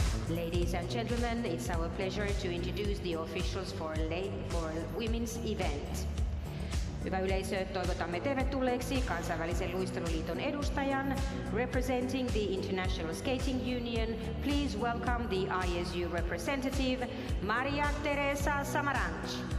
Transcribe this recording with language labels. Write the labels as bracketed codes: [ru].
[en] Ladies and gentlemen, it's our pleasure to introduce the officials for women's event. [fi] Hyvä yleisö, toivotamme tervetulleeksi kansainvälisen luisteluliiton edustajan. [en] Representing the International Skating Union, please welcome the ISU representative, Maria Teresa Samaranch.